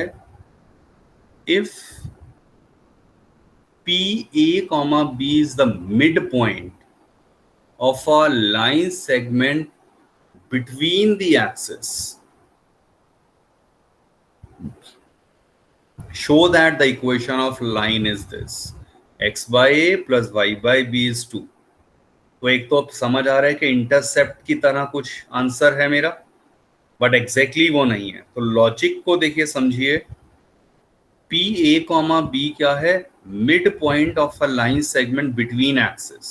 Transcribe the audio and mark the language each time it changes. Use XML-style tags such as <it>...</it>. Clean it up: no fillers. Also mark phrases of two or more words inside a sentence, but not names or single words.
<en>If PA, B is the midpoint of a line segment between the axes, show that the equation of line is this: x by a plus y by b is 2.</en> <hi>तो एक तो अब समझ आ रहा है कि इंटरसेप्ट की तरह कुछ आंसर है मेरा,</hi> <en>but exactly</en> <hi>वो नहीं है। तो लॉजिक को देखिए, समझिए।</hi> <en>P A comma B</en> <hi>क्या है?</hi> <en>midpoint of a line segment between axis.</en>